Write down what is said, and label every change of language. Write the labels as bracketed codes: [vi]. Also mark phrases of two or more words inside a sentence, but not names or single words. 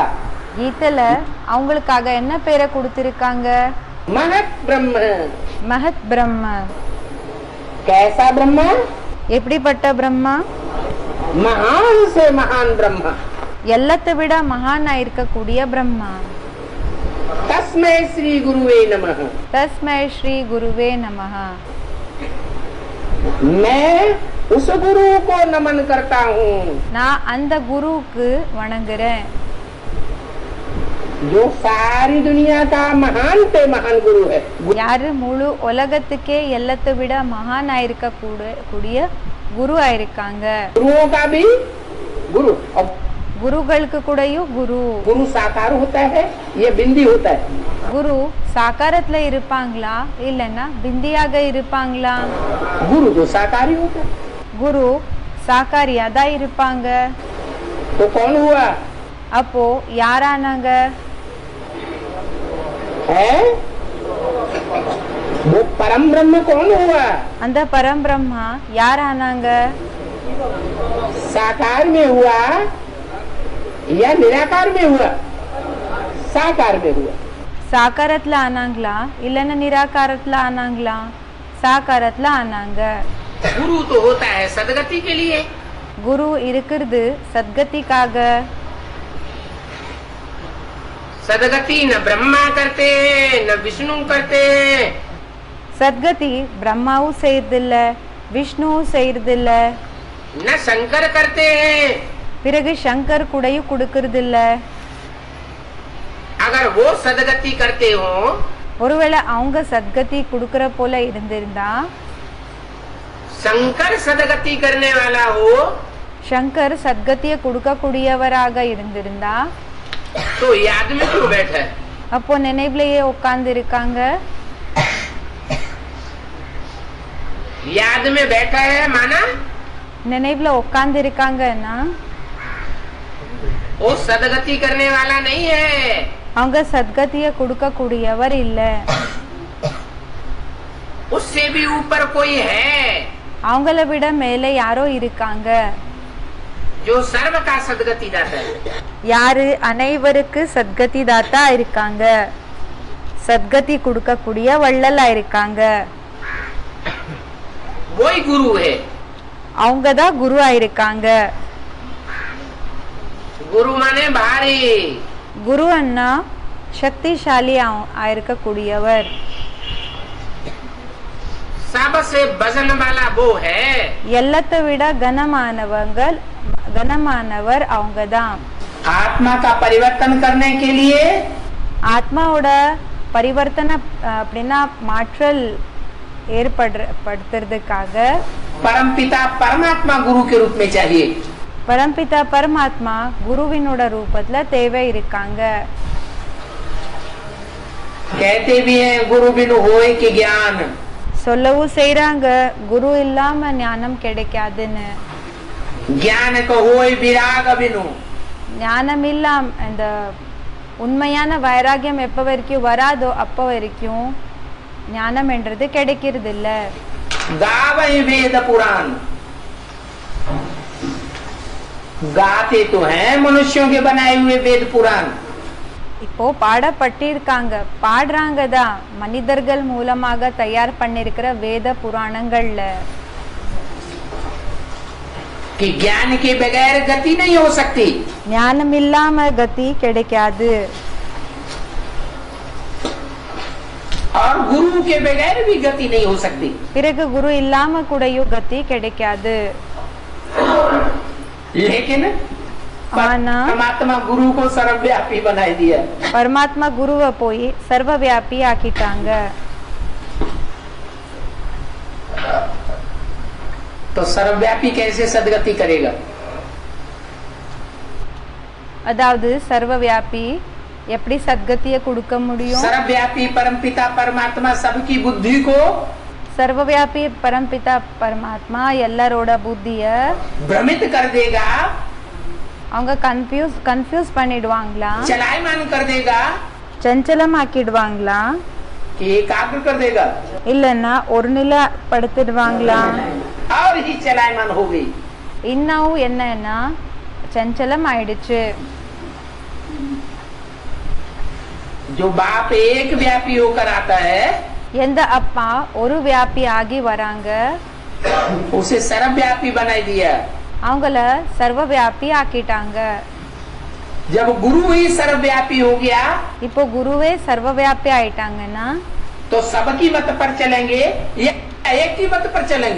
[ta] கீதையில அவங்களுக்காக என்ன பேரை கொடுத்திருக்காங்க? [hi] महत ब्रह्म। महत ब्रह्म। कैसा ब्रह्म? [ta] எப்படிப்பட்ட பிரம்மா? [hi] महान से महान ब्रह्म। [ta] எல்லாத்தை விட மகானா இருக்கக்கூடிய பிரம்மா। [sa] तस्मै श्री गुरुवे नमः। तस्मै श्री गुरुवे नमः। [hi] मैं उस गुरु को नमन करता हूँ [ta] நான் அந்த குருவுக்கு வணங்குறேன், [hi] जो सारी दुनिया का महान से महान गुरु है। [ta] யாரு முழு உலகத்துக்கே எல்லாத்தை விட மகானா இருக்க கூடிய குரு ஆயிருக்காங்க। [hi] गुरुओं का भी गुरु, और [ta] குருகளுக்கு கூடயும் குரு। [hi] गुरु साकार होता है, ये बिंदी होता है। [ta] குரு சாகாரத்துல இருப்பாங்களா இல்லைன்னா பிந்தியாக இருப்பாங்களா? [hi] गुरु जो साकारी होता है। [ta] குரு சாக்காரியா தான் இருப்பாங்க। [hi] तो कौन हुआ [ta] அப்போ யாரானாங்க? [hi] है? वो परम ब्रह्म कौन हुआ? [ta] அந்த பரம்பிரம்மா யாரானாங்க? [hi] साकार में हुआ या निराकार में हुआ? साकार में हुआ। [ta] சாக்காரத்துல ஆனாங்களா இல்லைன்னா நிராகாரத்துல ஆனாங்களா? சாக்காரத்துல ஆனாங்க। [hi] गुरु तो होता है सदगति के लिए। [ta] குரு இருக்கிறது சத்கதிக்காக। [hi] सदगति न ब्रह्मा करते न विष्णु करते। [ta] சத்கதி பிரம்மாவும் செய்யறதில்ல, விஷ்ணுவும் செய்யறதில்ல, [hi] न शंकर करते हैं। [ta] பிறகு சங்கர் கூடயும் கொடுக்கறதில்ல। [hi] अगर वो सदगति करते हो [ta] ஒருவேளை அவங்க சத்கதி கொடுக்கற போல இருந்திருந்தா, [hi] शंकर सदगति करने वाला हो [ta] சங்கர் சத்கதியை கொடுக்க கூடியவராக இருந்திருந்தா, [hi] तो याद में क्यों बैठे? [ta] அப்போ நினைவுலயே உட்கார்ந்து இருக்காங்க। [hi] याद में बैठा है माना [ta] நினைவுல உட்கார்ந்து இருக்காங்கன்னா [hi] वो सदगति करने वाला नहीं है। [ta] அவங்க சத்கதியை கொடுக்க கூடியவர் இல்ல, [hi] उससे भी ऊपर कोई है [ta] அவங்கள விட மேல யாரோ இருக்காங்க। [hi] जो सर्व का सदगति दाता है। [ta] யாரு அனைவருக்கு சத்கதி தாத்தா இருக்காங்க, சத்கதி கொடுக்க கூடிய வள்ளலா இருக்காங்க। [hi] वही गुरु है। [ta] அவங்கதான் குருவா இருக்காங்க। [hi] गुरु माने भारी। [ta] குரு அண்ணா சக்திசாலி ஆயிருக்க கூடியவர்। [hi] सबसे वजन वाला वो है। [ta] எல்லாத்தை விட கனமானவர் அவங்கதான்। [hi] आत्मा का परिवर्तन करने के लिए [ta] ஆத்மாவோட பரிவர்த்தனை அப்படின்னா மாற்றல் ஏற்படுத்துறதுக்காக [hi] परम पिता परमात्मा गुरु के रूप में चाहिए। [ta] பரம்பிதா பரமாத்மா குருவினோட ரூபத்துல தேவை இருக்காங்க। [hi] कहते भी हैं गुरु बिनु होए कि ज्ञान। [ta] சொல்லவும் செய்றாங்க குரு இல்லாம ஞானம் கிடைக்காதுன்னு। [hi] ज्ञान को होए विराग बिनु। [ta] ஞானம் இல்லாம இந்த உண்மையான வைராகியம் எப்ப வரைக்கும் வராதோ அப்ப வரைக்கும் ஞானம் என்றது கிடைக்கிறது இல்ல। [hi] गावै वेद पुराण। गाते तो हैं मनुष्यों के बनाए हुए वेद पुराण। [ta] இப்போ பாடப்பட்டிருக்காங்க, பாடுறாங்க தான் மனிதர்கள் மூலமாக தயார் பண்ணிருக்கிற வேத புராணங்கள்ல। [hi] कि ज्ञान के बगैर गति नहीं हो सकती। [ta] ஞானம் இல்லாம கதி கிடைக்காது, [hi] और गुरु के बगैर भी गति नहीं हो सकती। [ta] பிறகு குரு இல்லாம கூடயும் கதி கிடைக்காது। [hi] लेकिन [ta] ஆனா [hi] परमात्मा गुरु को सर्वव्यापी बनाई दिया। [ta] பரமாத்மா குருவை போய் சர்வவியாபி ஆக்கிட்டாங்க. [hi] तो सर्वव्यापी कैसे सदगति करेगा? [ta] அதாவது சர்வவியாபி எப்படி சத்கதியை கொடுக்க முடியும்? [hi] सर्वव्यापी परमपिता परमात्मा सबकी बुद्धि को [ta] சர்வவியாபி பரம்பிதா பரமாத்மா எல்லாரோட புத்திய [hi] भ्रमित कर देगा, [ta] அவங்க கன்ஃபியூஸ் பண்ணிடுவாங்களா, [hi] चलायमान कर देगा, [ta] சஞ்சலம் ஆக்கிடுவாங்களா, [hi] कि एकाग्र कर देगा [ta] இல்லன்னா ஒரு நிலை படுத்திடுவாங்களா? [hi] और ही चलायमान हो गई। [ta] இன்னும் என்னன்னா சஞ்சலம் ஆயிடுச்சு. [hi] जो बाप एक व्यापी होकर आता है [ta] எந்த அப்பா ஒரு வியாபி ஆகி வராங்க [hi] उसे सर्वव्यापी बनाई दिया। [ta] அவங்கள சர்வ வியாபி ஆக்கிட்டாங்க. [hi] जब गुरु ही सर्वव्यापी हो गया [ta] இப்போ குருவே சர்வ வியாபி ஆயிட்டாங்கன்னா [hi] तो सबकी मत पर चलेंगे या एक की मत पर चलेंगे?